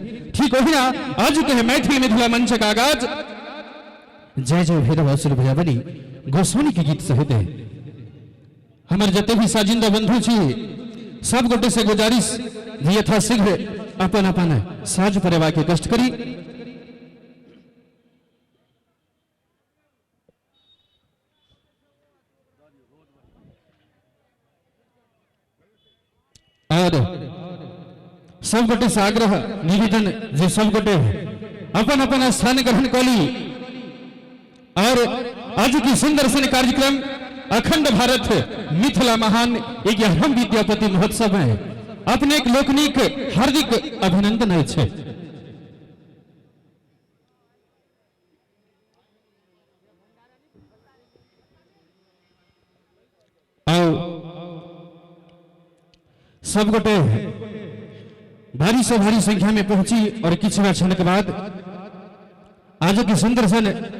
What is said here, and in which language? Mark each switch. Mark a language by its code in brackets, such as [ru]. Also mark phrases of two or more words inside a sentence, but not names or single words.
[mai] ठीक ओहिना आज के मैथिली मिथिला मंच का आगाज जय जय भैरव असुर भयावनी गोस्वामी के गीत से होते। हमारे जते भी साजिंदा बंधु छी सब गोटे से गुजारिश यथाशीघ्र अपन अपन साज परेवा के कष्ट करी। और सब गोटे से आग्रह निवेदन जे सब गोटे अपन अपन स्थान ग्रहण कली और आज की सुंदर सन कार्यक्रम अखंड भारत मिथिला महान 11वां विद्यापति महोत्सव में अपने एक लोकनिक हार्दिक अभिनंदन है। सब गोटे भारी से भारी संख्या में पहुंची और किछ क्षण के बाद आज की सुंदर सन